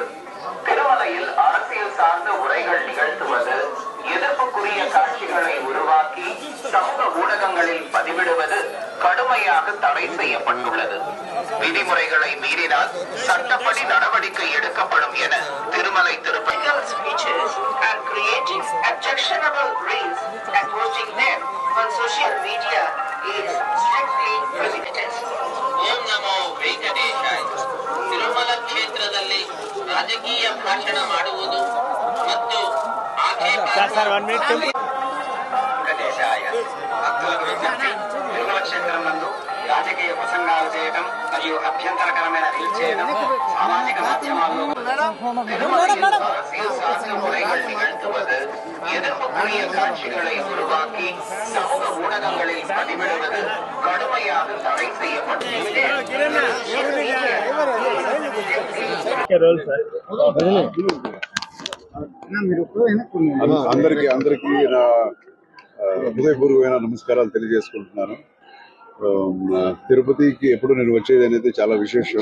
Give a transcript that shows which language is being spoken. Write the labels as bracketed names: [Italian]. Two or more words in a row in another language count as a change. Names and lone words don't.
[Tamil] திருமலையில் அரசியல் சார்ந்த உரைகள் நிகழ்த்துவது, எதிர்ப்புக்குரிய காட்சிகளை உருவாக்கி சமூக ஊடகங்களில் பதிவிடுவது கடுமையாக தடை செய்யப்பட்டுள்ளது. விதிமுறைகளை மீறினால் சட்டப்படி நடவடிக்கை எடுக்கப்படும் என திருமலை திருப்பதி [English] Speeches and creating objectionable reels and posting them on social media is strictly prohibited. [Kannada] ಓಂ ನಮೋ ವೆಂಕಟೇಶಾಯ. ತಿರುಮಲ ಕ್ಷೇತ್ರದಲ್ಲಿ ರಾಜಕೀಯ ಭಾಷಣ ಮಾಡುವುದು ಮತ್ತು వెంకటేశాయ. [Telugu] భక్తులకు విజ్ఞప్తి. తిరుమల క్షేత్రం నందు రాజకీయ ప్రసంగాలు చేయడం మరియు అభ్యంతరకరమైన రీల్ చేయడం సామాజిక మాధ్యమాల్లో [Tamil] அரசியல் சார்ந்த உரைகள் நிகழ்த்துவது, எதிர்ப்புக்குரிய காட்சிகளை உருவாக்கி சமூக ஊடகங்களில் பதிவிடுவது கடுமையாக தடை செய்யப்பட்டுள்ளது. [Telugu] అందరికీ నా హృదయపూర్వకమైన నమస్కారాలు తెలియజేసుకుంటున్నాను. తిరుపతికి ఎప్పుడు నేను వచ్చేది అనేది చాలా విశేషం.